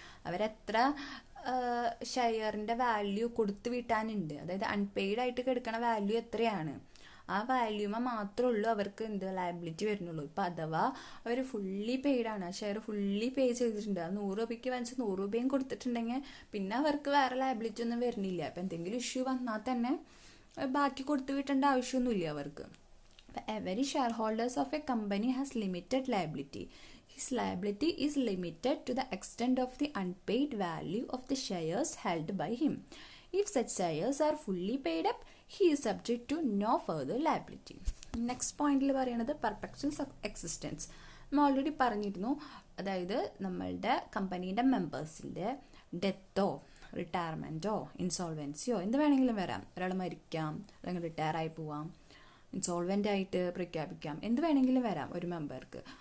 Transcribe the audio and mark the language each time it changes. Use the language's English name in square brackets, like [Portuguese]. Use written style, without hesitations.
[Malayalam] അവരെത്ര ഷെയറിൻ്റെ വാല്യൂ കൊടുത്തു വിട്ടാനുണ്ട്, അതായത് അൺപെയ്ഡ് ആയിട്ട് കിടക്കണ വാല്യൂ എത്രയാണ്, ആ വാല്യൂമ മാത്രമേ ഉള്ളൂ അവർക്ക് ലയബിലിറ്റി വരുന്നുള്ളൂ. ഇപ്പം അഥവാ അവർ ഫുള്ളി പെയ്ഡാണ്, ഷെയർ ഫുള്ളി പേ ചെയ്തിട്ടുണ്ട്, ആ 100 രൂപയ്ക്ക് വാങ്ങിച്ച് 100 രൂപയും കൊടുത്തിട്ടുണ്ടെങ്കിൽ പിന്നെ അവർക്ക് വേറെ ലയബിലിറ്റി ഒന്നും വരുന്നില്ല. അപ്പം എന്തെങ്കിലും ഇഷ്യൂ വന്നാൽ തന്നെ ബാക്കി കൊടുത്തു വിട്ടേണ്ട ആവശ്യമൊന്നുമില്ല അവർക്ക്. [English] Every shareholders of a company has limited liability. His liability is limited to the extent of the unpaid value of the shares held by him. If such shares are fully paid up, he is subject to no further liability. [Malayalam] Next പോയിന്റിൽ പറയുന്നത് perpetual existence. നമ്മൾ already പറഞ്ഞിരുന്നു, അതായത് നമ്മളുടെ കമ്പനീൻ്റെ മെമ്പേഴ്സിൻ്റെ ഡെത്തോ റിട്ടയർമെൻറ്റോ ഇൻസോൾവൻസിയോ എന്ത് വേണമെങ്കിലും വരാം. ഒരാൾ മരിക്കാം, അല്ലെങ്കിൽ റിട്ടയർ ആയി പോവാം, ഇൻസോൾവെൻ്റ് ആയിട്ട് പ്രഖ്യാപിക്കാം, എന്ത് വേണമെങ്കിലും വരാം ഒരു മെമ്പർക്ക്.